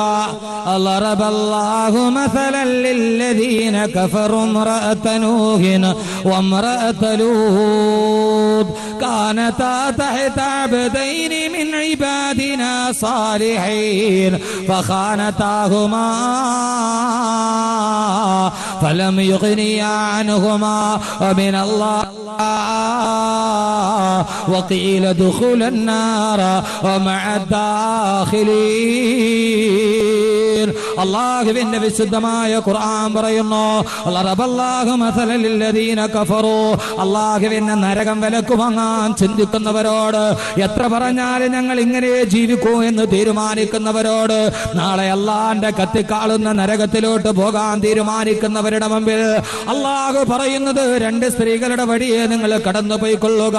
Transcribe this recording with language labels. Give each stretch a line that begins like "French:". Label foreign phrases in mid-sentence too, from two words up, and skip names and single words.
Arabic: الله مثلا للذين كفروا امرأة نوح وامرأة لوط كانتا تحت عبدين من عبادنا صالحين فخانتاهما فلم يغنيا عنهما من الله وقيل دخول النار ومع الداخلين.
Malayalam: അല്ലാഹുവിന്റെ വിശുദ്ധമായ ഖുർആൻ പറയുന്നു
Arabic: الله مثلا للذين كفروا.
Malayalam: അല്ലാഹുവിന്റെ നരകം വിലക്കുവാങ്ങാൻ ചിന്തിക്കുന്നവരോട്, എത്ര പറഞ്ഞാലും ഞങ്ങൾ ഇങ്ങനെ ജീവിക്കൂ എന്ന് തീരുമാനിക്കുന്നവരോട്, നാളെ അല്ലാഹുവിന്റെ കത്തിക്കാളുന്ന നരകത്തിലോട്ട് പോകാൻ തീരുമാനിക്കുന്നവരുടെ മുമ്പിൽ അല്ലാഹു പറയുന്നത് 2 സ്ത്രീകളുടെ വഴിയെ നിങ്ങൾ കടന്നുപോയിക്കൊള്ളുക.